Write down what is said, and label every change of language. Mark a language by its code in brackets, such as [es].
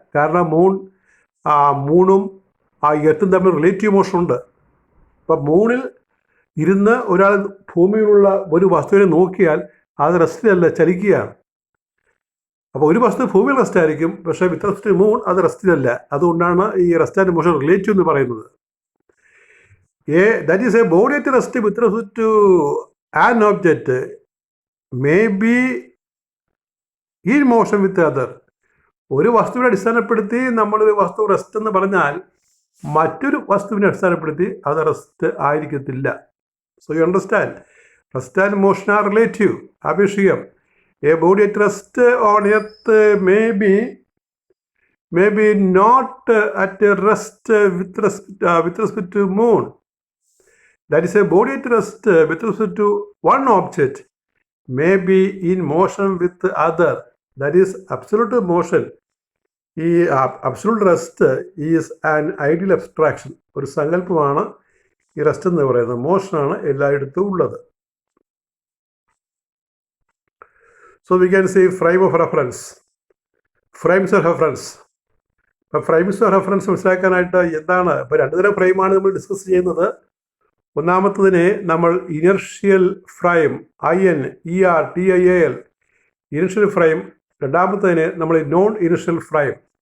[ml] കാരണം മൂണും എർത്തും തമ്മിൽ relative motion ഉണ്ട്. അപ്പം മൂണിൽ ഇരുന്ന് ഒരാൾ ഭൂമിയിലുള്ള ഒരു വസ്തുവിനെ നോക്കിയാൽ അത് റെസ്റ്റിലല്ല, ചലിക്കുകയാണ്. അപ്പോൾ ഒരു വസ്തു ഭൂമിയിൽ റെസ്റ്റ് ആയിരിക്കും, പക്ഷേ [en] with respect to moon [ml] അത് റെസ്റ്റിലല്ല. അതുകൊണ്ടാണ് ഈ റെസ്റ്റ് ആൻഡ് മോഷൻ റിലേറ്റീവ് എന്ന് പറയുന്നത്. [en] That is, a body at rest with respect to an object may be in motion with the other. [ml] ഒരു വസ്തുവിനെ അടിസ്ഥാനപ്പെടുത്തി നമ്മളൊരു വസ്തു റെസ്റ്റ് എന്ന് പറഞ്ഞാൽ മറ്റൊരു വസ്തുവിനെ അടിസ്ഥാനപ്പെടുത്തി അത് റെസ്റ്റ് ആയിരിക്കത്തില്ല. [en] So you understand, rest and motion are relative, ആപേക്ഷികം. A body at rest on earth may be not at rest with respect to moon. That is, a body at rest with respect to one object may be in motion with the other. That is, absolute motion. ഈ absolute rest is an ideal abstraction. [ml] ഒരു സങ്കല്പമാണ് ഈ rest എന്ന് പറയുന്നത്. മോഷനാണ് എല്ലായിടത്തും ഉള്ളത്. [en] So we can say frame of reference. Frames of reference. [ml] ഇപ്പോൾ frames of reference മനസ്സിലാക്കാനായിട്ട് എന്താണ്, ഇപ്പോൾ രണ്ട് തരം ഫ്രെയിമാണ് നമ്മൾ ഡിസ്കസ് ചെയ്യുന്നത്. ഒന്നാമത്തതിനെ നമ്മൾ inertial frame, INERTIAL, inertial frame. രണ്ടാമത്തതിനെ നമ്മൾ നോൺ ഇനർഷ്യൽ ഫ്രെയിം.